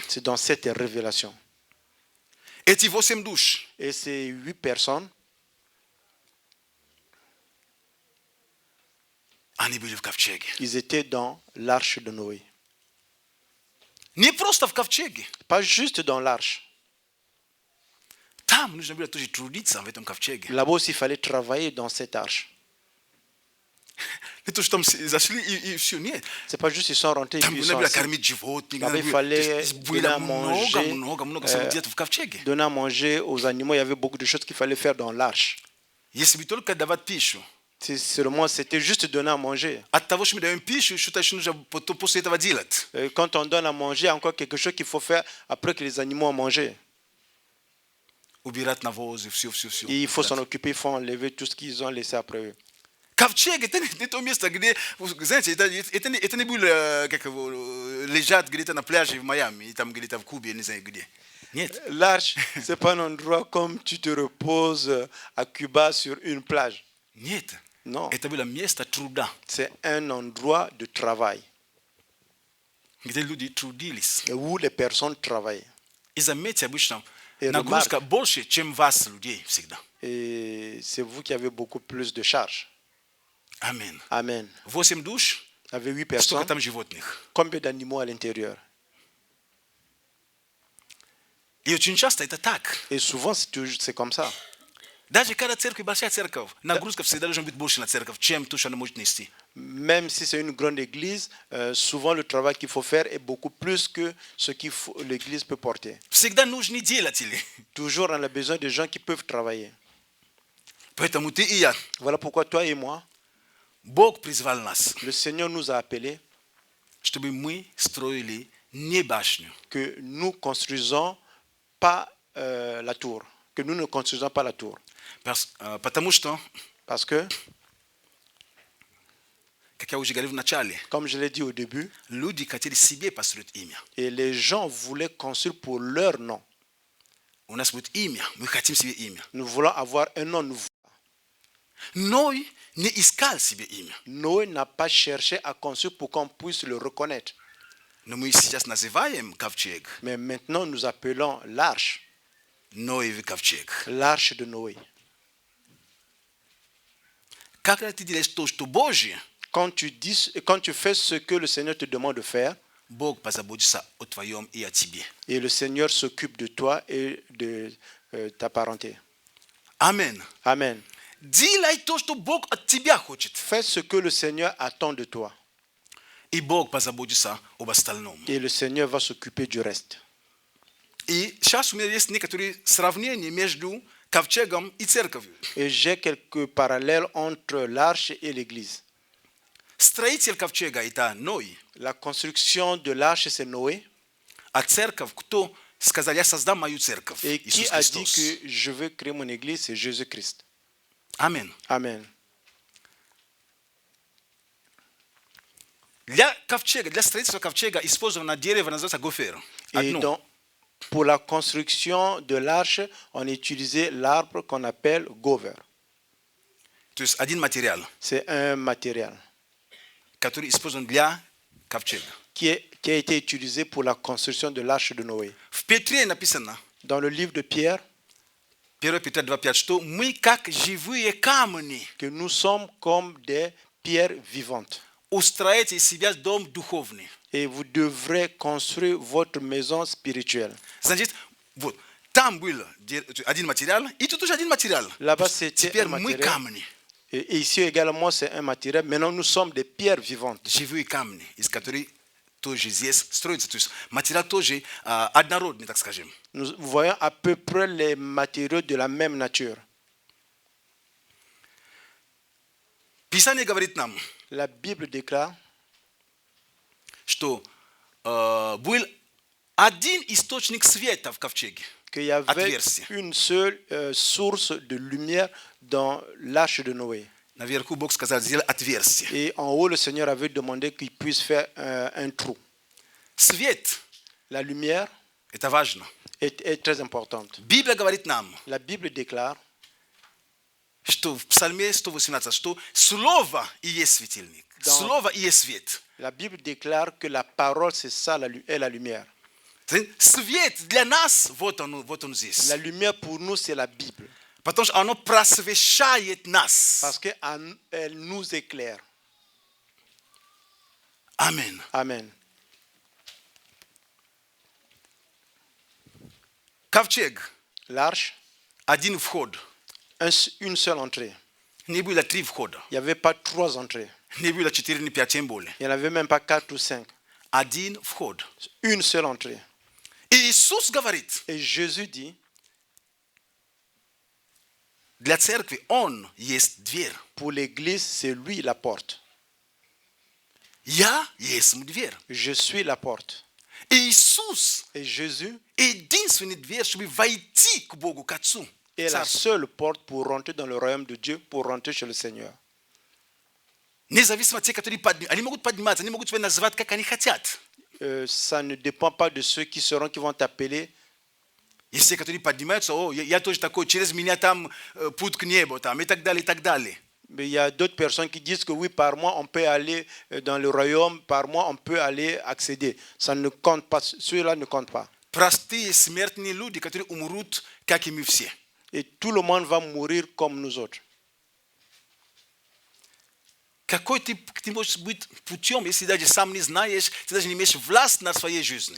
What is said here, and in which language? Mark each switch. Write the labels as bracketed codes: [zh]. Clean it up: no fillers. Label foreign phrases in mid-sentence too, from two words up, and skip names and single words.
[fr] c'est dans cette révélation. [ru] Эти 8 душ, [fr] Et ces 8 personnes, [ru] они были в ковчеге. [fr] ils étaient dans l'arche de Noé. [ru] Не просто в ковчеге. [fr] Pas juste dans l'arche. [ru] Там нужно было тоже трудиться в этом ковчеге. [fr] Là-bas aussi, il fallait travailler dans cette arche. [ru] Не то, что там зашли и все, нет. [fr] C'est pas juste ils sont rentrés et [ru] Там [fr] puis ils [ru] нужно [fr] sont [ru] было [fr] assis. [ru] кормить животных. [fr] Là-bas, il fallait donner à manger, [ru] много событий в ковчеге. [fr] donner à manger aux animaux. Il y avait beaucoup de choses qu'il fallait faire dans l'arche. [ru] Если бы только давать пищу, [fr] Seulement, c'était juste donner à manger. [ru] от того, что мы даем пищу, что-то еще нужно потом после этого делать. [fr] Quand on donne à manger, il y a encore quelque chose qu'il faut faire après que les animaux ont mangé. [ru] Убирать навозы, все. [fr] Et il faut s'en occuper, il faut enlever tout ce qu'ils ont laissé après eux. [ru] Ковчег это не то место, где, знаете, это не был как его, лежат где-то на пляже в Майами, и там где-то в Кубе, не знаю где. Нет. [fr] L'arche, c'est pas un endroit comme tu te reposes à Cuba sur une plage. [ru] Нет. [fr] Non, [ru] Это было место труда, [fr] c'est un endroit de travail [ru] где люди трудились. [fr] où les personnes travaillent. [ru] И заметьте, обычно [fr] Et [ru] нагрузка больше, чем вас, людей, всегда. [fr] Et c'est vous qui avez beaucoup plus de charges. [ru] Аминь. [fr] Amen. [ru] 8 душ, [fr] Il y avait 8 [ru] столько [fr] personnes. [ru] там животных. [fr] Combien d'animaux à l'intérieur? [ru] И очень часто это так. [fr] Et souvent, c'est comme ça. [ru] Даже когда церковь большая церковь, нагрузка всегда должна быть больше на церковь, чем то, что она может нести. [fr] Même si c'est une grande église, souvent le travail qu'il faut faire est beaucoup plus que ce que l'église peut porter. [ru] Всегда нужны делатели. [fr] Toujours, on a besoin de gens qui peuvent travailler. [ru] Поэтому ты и я, [fr] Voilà pourquoi toi et moi, [ru] Бог призвал нас, [fr] le Seigneur nous a appelés [ru] чтобы мы строили не башню, [fr] que nous construisons pas la tour, que nous ne construisons pas la tour. [ru] потому что, [fr] Parce que, [ru] как я уже говорил в начале, [fr] comme je l'ai dit au début, [ru] люди хотели себе построить имя. [fr] et les gens voulaient construire pour leur nom. [ru] У нас будет имя, мы хотим себе имя. [fr] Nous voulons avoir un nom nouveau. [ru] Ной не искал себе имя. [fr] Noé n'a pas cherché à construire pour qu'on puisse le reconnaître. [ru] Но мы сейчас называем ковчег [fr] Mais maintenant, nous appelons l'arche, [ru] Ноев ковчег. [fr] l'arche de Noé. [ru] Когда ты делаешь то, что Божье, [fr] Quand tu fais ce que le Seigneur te demande de faire, [ru] Бог позаботится о твоем и о тебе. [fr] et le Seigneur s'occupe de toi et de ta parenté. [ru] Аминь. [fr] Amen. [ru] Делай то, что Бог от тебя хочет. [fr] Fais ce que le Seigneur attend de toi. [ru] И Бог позаботится об остальном. [fr] Et le Seigneur va s'occuper du reste. [ru] И сейчас у меня есть некоторые сравнения между ковчегом и церковью. [fr] Et j'ai quelques parallèles entre l'arche et l'église. [ru] Строитель ковчега – это Ной, [fr] La construction de l'arche, c'est Noé. [ru] а церковь, кто сказал, я создам мою церковь, [fr] Et qui [ru] Иисус [fr] a dit [ru] Христос. [fr] que je veux créer mon église, c'est Jésus-Christ. [ru] Аминь. [fr] Amen. [ru] Для ковчега, для строительства ковчега использовано дерево, называется гофер. [fr] Et [ru] Одно. [fr] donc, pour la construction de l'arche, on a utilisé l'arbre qu'on appelle gover. [ru] То есть один материал, [fr] C'est un matériel [ru] который использован для ковчега. [fr] qui a été utilisé pour la construction de l'arche de Noé. [ru] В Петре написано, [fr] Dans le livre de Pierre, [ru] 1 Петра 2:5, что мы как живые камни. [fr] que nous sommes comme des pierres vivantes. [ru] Устроите из себя дом духовный. [fr] Et vous devrez construire votre maison spirituelle. [ru] Значит, вот, там был один материал, и тут уже один материал. [fr] Là-bas, c'était [ru] Теперь [fr] un [ru] мы [fr] matériel. [ru] камни, [fr] Et ici également, c'est un matériel. Maintenant, nous sommes des pierres vivantes. [ru] живые камни, из которых тоже здесь строится. То есть материал тоже однородный, так скажем. [fr] Nous voyons à peu près les matériaux de la même nature. [ru] Писание говорит нам, [fr] La Bible déclare [ru] что был один источник света в ковчеге. [fr] qu'il y avait [ru] Отверстие. [fr] une seule source de lumière dans l'arche de Noé. [ru] Наверху Бог сказал, сделай отверстие. [fr] Et en haut, le Seigneur avait demandé qu'il puisse faire un trou. [ru] Свет [fr] La lumière – [ru] это важно. [fr] est très importante. [ru] Библия говорит нам, [fr] La Bible déclare [ru] что в Псалме 118, что Слово и есть светильник. Да. Слово и есть свет. [fr] La Bible déclare que la parole, c'est ça, est la lumière. [ru] Свет для нас, вот он здесь. [fr] La lumière pour nous, c'est la Bible. [ru] Потому что оно просвещает нас. [fr] Parce qu'elle nous éclaire. [ru] Аминь. [fr] Amen. [ru] Ковчег. [fr] L'arche, [ru] Один вход. [fr] une seule entrée. [ru] Не было 3 входа. [fr] Il n'y avait pas 3 entrées. [ru] Не было 4, не 5, тем более. [fr] Il n'y en avait même pas 4 ou 5. [ru] Один вход. [fr] Une seule entrée. [ru] И Иисус говорит, [fr] Et Jésus dit, [ru] для церкви Он есть дверь. [fr] pour l'église, c'est lui la porte. [ru] Я есть дверь. [fr] Je suis la porte. [ru] И Иисус [fr] Et Jésus [ru] единственный дверь, чтобы войти к Богу, к Отцу. [fr] est la [ru] Царству. [fr] seule porte pour rentrer dans le royaume de Dieu, pour rentrer chez le Seigneur. [ru] Независимо от тех, которые поднимаются. Они могут подниматься, они могут тебя называть, как они хотят. [fr] Ça ne dépend pas de ceux qui vont t'appeler. [ru] Есть те, которые поднимаются, о, я тоже такой, через меня там путь к небу, там, и так далее, и так далее. [fr] Mais il y a d'autres personnes qui disent que oui, par moi, on peut aller dans le royaume, par moi, on peut aller accéder. Ça ne compte pas, ceux-là ne comptent pas. [ru] Простые смертные люди, которые умрут, как и мы все. [fr] Et tout le monde va mourir comme nous autres. [ru] Какой ты можешь быть путем, если даже сам не знаешь, ты даже не имеешь власть над своей жизнью?